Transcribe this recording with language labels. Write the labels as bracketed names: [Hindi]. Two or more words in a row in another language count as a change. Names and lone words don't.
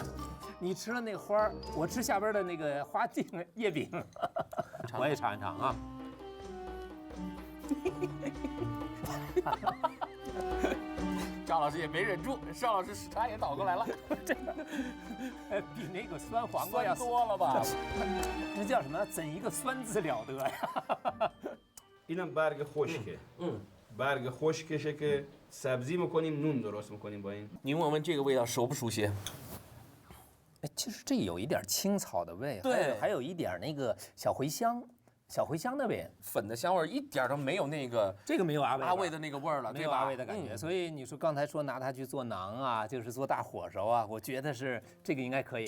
[Chinese] 你吃了那个花儿，我吃下边的那个花茎叶柄，我也尝一尝啊！赵老师也没忍住，邵老师时差也倒过来了，比那个酸黄瓜要酸多了吧？那叫什么？怎一个酸字了得呀！ [Persian] اینم برگ خشکه. برگ خشکشه که سبزی میکنیم نون درست میکنیم با این. [Chinese] 您闻闻这个味道熟不熟悉？哎，其实这有一点青草的味，对还有一点那个小茴香的味。粉的香味儿一点都没有那个这个没有阿味的那个味儿了，对吧？没有阿味的感觉。所以你说刚才说拿它去做馕啊，就是做大火烧啊，我觉得是这个应该可以。